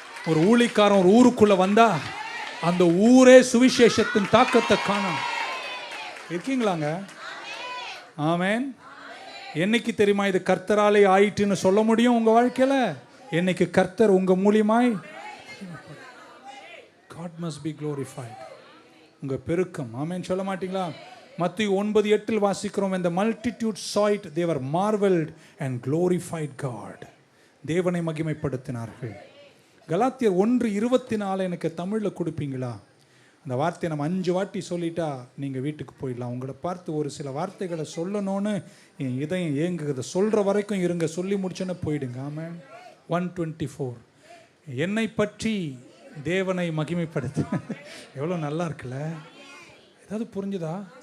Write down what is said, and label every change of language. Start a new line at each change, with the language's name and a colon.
Tamil: ஒரு ஊழிக்காரன் ஒரு ஊருக்குள்ளே வந்தா அந்த ஊரே சுவிசேஷத்தின் தாக்கத்தை காணும். இருக்கீங்களாங்க? ஆமென். என்னைக்கு தெரியுமா இது கர்த்தராலே ஆயிட்டுன்னு சொல்ல முடியும் உங்க வாழ்க்கையில? என்னைக்கு கர்த்தர் உங்க மூலியமாய்
English: God must be glorified.
Tamil: உங்க பெருக்கம். ஆமென் சொல்ல மாட்டீங்களா? மத்தேயு 9:8 வாசிக்கிறோம்,
English: when the multitude saw it they were marveled and glorified God.
Tamil: தேவனை மகிமைப்படுத்தினார்கள். கலாத்தியர் 1:24 எனக்கு தமிழ்ல கொடுப்பீங்களா? அந்த வார்த்தையை நம்ம 5 வாட்டி சொல்லிட்டா நீங்கள் வீட்டுக்கு போயிடலாம். உங்களை பார்த்து ஒரு சில வார்த்தைகளை சொல்லணும்னு என் இதயம் ஏங்குகிறத சொல்கிற வரைக்கும் இருங்க, சொல்லி முடிச்சோன்னே போயிடுங்க. ஆமென். 1:24 என்னை பற்றி தேவனை மகிமைப்படுத்து. எவ்வளோ நல்லா இருக்குல்ல? ஏதாவது புரிஞ்சுதா?